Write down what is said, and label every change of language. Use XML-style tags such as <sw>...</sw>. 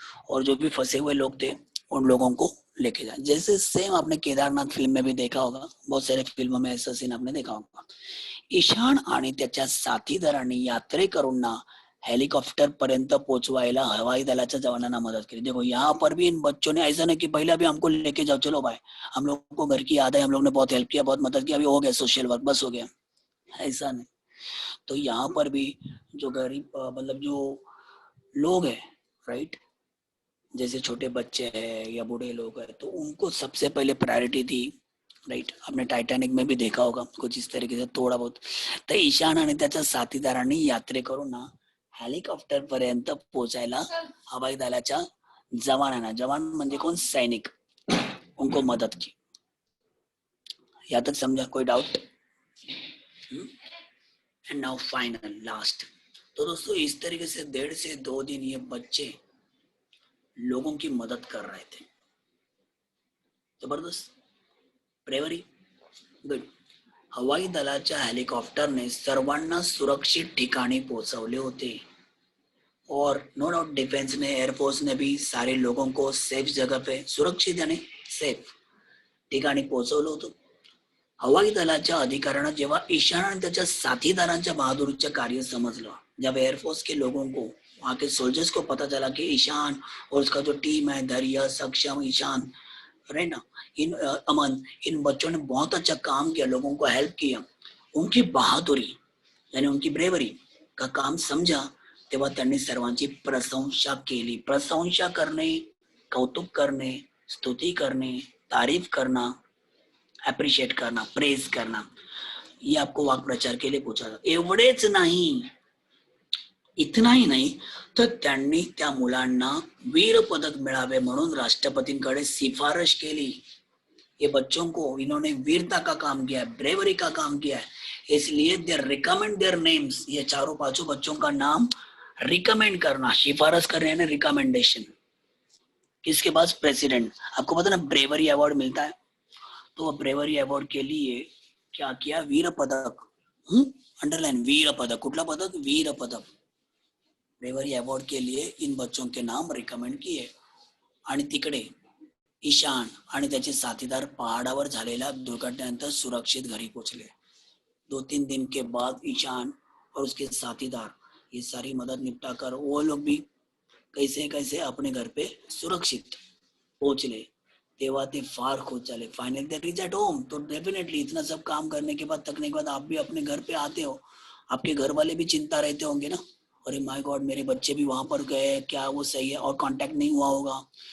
<hi>और जो भी फंसे हुए लोग थे उन लोगों को लेके जाए. जैसे सेम आपने केदारनाथ फिल्म में भी देखा होगा, बहुत सारे फिल्मों में ऐसा सीन आपने देखा होगा.</hi> <mr>ईशान आणि त्याच्या साथीदारांनी यात्रेकरूंना हेलीकॉप्टर पर्यंत पहुंचवायला हवाई दलाच्या जवानांना मदत करी.</mr> <hi>देखो यहाँ पर भी इन बच्चों ने ऐसा नहीं कि पहले अभी हमको लेके जाओ, चलो भाई हम लोग को घर की याद है, हम लोग ने बहुत हेल्प किया, बहुत मदद किया, अभी हो गया सोशल वर्क, बस हो गया, ऐसा नहीं. तो यहाँ पर भी जो गरीब मतलब जो लोग हैं, राइट, जैसे छोटे बच्चे हैं या बूढ़े लोग हैं, तो उनको सबसे पहले प्रायोरिटी दी, राइट. आपने टाइटैनिक में भी देखा होगा कुछ इस तरीके से थोड़ा बहुत.</hi> <mr>तर ईशान आणि त्याच्या साथीदारांनी यात्रेकरूंना हेलिकॉप्टर पर्यंत पोहोचायला हवाई दलाच्या जवानांना, जवान म्हणजे कोण, सैनिक,</mr> <hi>उनको मदद की. यहाँ तक समझा, कोई doubt?</hi> <en>And now final last.</en> <hi>तो दोस्तों इस तरीके से 1.5 से 2 दिन ये बच्चे लोगों की मदद कर रहे थे.</hi> <en>जबरदस्त, bravery, good.</en> <mr>हवाई दलाच्या हेलिकॉप्टरने सर्वांना सुरक्षित ठिकाणी पोहोचवले होते.</mr> <hi>और नो डाउट डिफेंस ने, एयरफोर्स ने भी सारे लोगों को सेफ जगह पे, सुरक्षित यानी सेफ</hi> <mr>ठिकाणी पोहोचवलं होतं. हवाई दलाच्या अधिकाऱ्यांना जेव्हा ईशान आणि त्याच्या साथीदारांच्या बहादुरीचे कार्य समजलं,</mr> <hi>जब एयरफोर्स के लोगों को, वहां के सोल्जर्स को पता चला कि ईशान और उसका जो टीम है, धैर्य, सक्षम, ईशान, राइट ना, अमन, इन बच्चों ने बहुत अच्छा काम किया, लोगों को हेल्प किया, उनकी बहादुरी यानी उनकी ब्रेवरी का काम समजा,</hi> <mr>तेव्हा त्यांनी सर्वांची प्रशंसा केली. प्रशंसा करणे, कौतुक करणे, स्तुती करणे,</mr> <hi>तारीफ करना, अप्रिशिएट करना, प्रेज करना, ये आपको वाक्प्रचार के लिए पूछा जाता.</hi> <mr>एवढेच नाही, इतनाही नाही तर त्यांनी त्या मुलांना वीर पदक मिळावे म्हणून राष्ट्रपतींकडे शिफारस केली.</mr> <hi>ये बच्चों को इन्होंने वीरता का काम किया है, ब्रेवरी का काम किया है, इसलिए</hi> <en>They recommend their names.</en> <hi>ये चारों पांचों बच्चों का नाम रिकमेंड करना, शिफारस करने यानी रिकमेंडेशन. किसके पास? प्रेसिडेंट. आपको पता ना ब्रेवरी अवार्ड मिलता है, तो ब्रेवरी अवार्ड के लिए क्या किया?</hi> <mr>वीर पदक. अंडरलाइन, वीर पदक. कुठला पदक? वीर पदक.</mr> <hi>ब्रेवरी अवार्ड के लिए इन बच्चों के नाम रिकमेंड किए.</hi> <mr>आणि तिकडे ईशान आणि त्याचे साथीदार पहाडावर झालेल्या दुर्घटनेनंतर सुरक्षित घरी पोहोचले.</mr> <hi>2-3 दिन के बाद ईशान और उसके साथीदार ये सारी मदद निपटा कर वो लोग भी कैसे कैसे अपने घर पे सुरक्षित पहुंचले.</hi> <mr>तेव्हा ते फार खुश झाले.</mr> <en>Finally they reach at home.</en> <hi>तो डेफिनेटली इतना सब काम करने के बाद, थकने के बाद आप भी अपने घर पे आते हो, आपके घर वाले भी चिंता रहते होंगे ना, अरे माय गॉड मेरे बच्चे भी वहां पर गए, क्या वो सही है, और कांटेक्ट नहीं हुआ होगा.</hi>